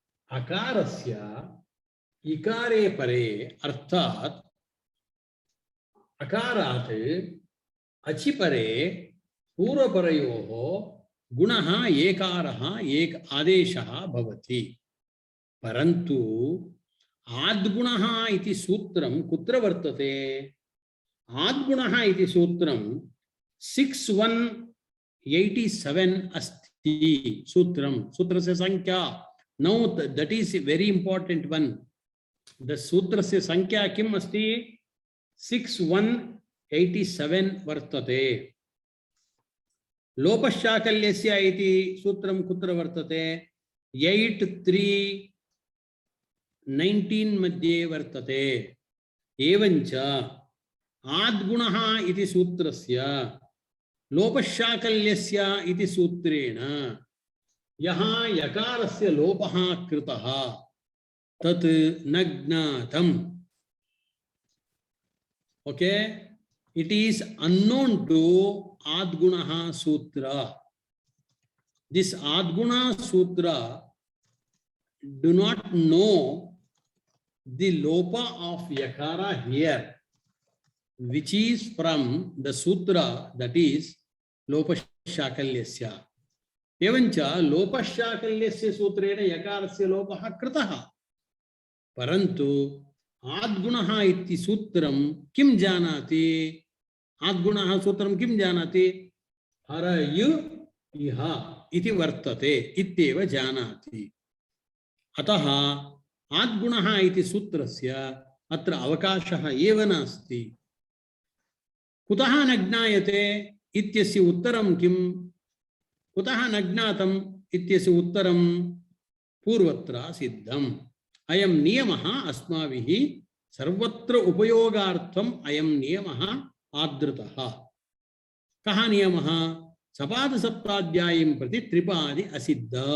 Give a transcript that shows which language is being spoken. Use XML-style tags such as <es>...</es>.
<sa>अकारस्य इकारे परे अर्थात अकारात् अचिपरे पूर्वपरयोः गुणः एकारः एक आदेशः भवति। परन्तु आद्गुणः इति सूत्रं कुत्र वर्तते? आद्गुणः इति सूत्रं 6187 अस्ति सूत्रं। सूत्रस्य संख्या</sa> <en>नौ that is very important one.</en> <sa>The सूत्रस्य संख्या किम् अस्ति? 6187 वर्तते। लोपशाकल्यस्य इति सूत्रं कुत्र वर्तते? 8319 मध्ये वर्तते। एवञ्च आद्गुणः इति सूत्रस्य लोपशाकल्यस्य इति सूत्रेण यः यकारस्य लोपः कृतः तत् न ज्ञातम्।</sa> <en>Okay, it is unknown to adguna sutra. This adguna sutra do not know the lopa of yakara here, which is from the sutra, that is lopashaakalyasya.</en> <sa>एवञ्च लोपशाकल्यस्य सूत्रेण यकारस्य लोपः कृतः, परन्तु आद्गुणः इति सूत्रं किं जानाति? आद्गुणः सूत्रं किं जानाति? हरयु इह इति वर्तते इत्येव जानाति। अतः आद्गुणः इति सूत्रस्य अत्र अवकाशः एव नास्ति। कुतः न ज्ञायते इत्यस्य उत्तरं किं? कुतः न ज्ञातम् इत्यस्य उत्तरं पूर्वत्र सिद्धम्। अयं नियमः अस्माभिः सर्वत्र उपयोगार्थम् अयं नियमः आदृतः। कः नियमः? सपादसप्ताध्यायीं प्रति त्रिपादी असिद्ध।</sa>